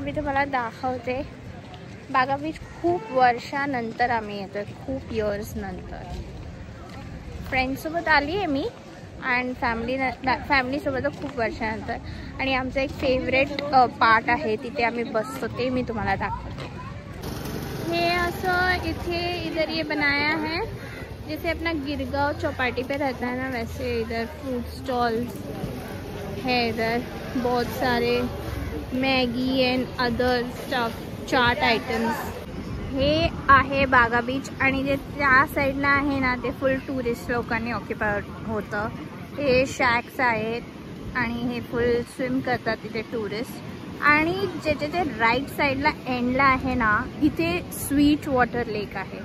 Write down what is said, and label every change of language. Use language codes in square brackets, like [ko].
[mr] मी तुम्हाला दाखवते. बागा बीच खूप वर्षानंतर आम्ही येतो आहे, खूप इयर्स नंतर. फ्रेंड्ससोबत आली आहे मी अँड फॅमिलीसोबत खूप वर्षानंतर. आणि आमचं एक फेवरेट पार्ट आहे, तिथे आम्ही बसतो, ते मी तुम्हाला दाखवते. हे असं [hi] इथे इधर ये बनाया है जैसे अपना गिरगांव चौपाटी पे रहता है ना, वैसे इधर फ्रूट स्टॉल्स है. इधर बहुत सारे Maggi [en] and other stuff, [hi] chaat items. [mr] हे आहे बागा बीच. आणि जे त्या साईडला आहे ना ते फुल टुरिस्ट लोकांनी ऑक्युपाय होतं. हे शॅक्स आहेत आणि हे फुल स्विम करतात तिथे टुरिस्ट. आणि ज्याच्या ते राईट साईडला एंडला आहे ना, इथे स्वीट वॉटर लेक आहे.